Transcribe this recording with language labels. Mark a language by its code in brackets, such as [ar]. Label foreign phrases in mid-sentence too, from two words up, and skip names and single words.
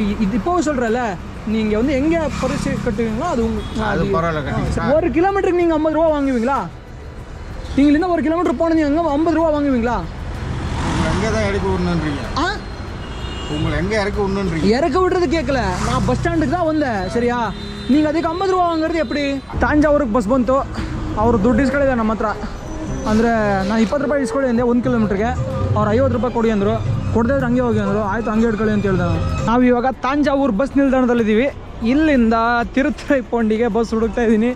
[ta] இது இப்போ சொல்றேன்ல, நீங்க வந்து எங்க பரிசு கட்டுவீங்களோ அது அது பரவாயில்ல கட்டிக்கலாம். 1 கிலோமீட்டருக்கு நீங்க 50 ரூபா வாங்குவீங்களா? நீங்க இந்த 1 கிலோமீட்டர் போனீங்க அங்க 50 ரூபா வாங்குவீங்களா? உங்களை எங்க தான் இறக்கி விடணுன்றீங்க? உங்களை எங்க இறக்கி விடணுன்றீங்க? இறக்க விடுறது கேட்கல. நான் பஸ் ஸ்டாண்டுக்கு தான் வந்தேன். சரியா? நீங்க [kn] ಅದಕ್ಕೆ 50 ರೂಪಾಯಿ [ta] ವಾಂಗறது எப்படி? [kn] ತಾಂಜಾವೂರಿಗೆ ಬಸ್ ಬಂತು. ಅವರು ದುಡ್ಡು ಇಸ್ಕೊಳ್ಳಿದೆ ನಮ್ಮ ಹತ್ರ. ಅಂದರೆ ನಾನು 20 ರೂಪಾಯಿ ಇಸ್ಕೊಳ್ಳಿ ಅಂದೆ 1 ಕಿಲೋಮೀಟ್ರಿಗೆ. ಅವ್ರು 50 ರೂಪಾಯಿ ಕೊಡಿ ಅಂದರು. ಕೊಡದಿದ್ರೆ ಹಂಗೆ ಹೋಗಿ ಅಂದರು. ಆಯಿತು, ಹಂಗೆ ಹಿಡ್ಕೊಳ್ಳಿ ಅಂತ ಹೇಳ್ದೆ ನಾನು. ನಾವು ಇವಾಗ ತಾಂಜಾವೂರು ಬಸ್ ನಿಲ್ದಾಣದಲ್ಲಿದ್ದೀವಿ. ಇಲ್ಲಿಂದ ತಿರುತ್ತರೈಪೊಂಡಿಗೆ ಬಸ್ ಹುಡುಕ್ತಾ ಇದ್ದೀನಿ.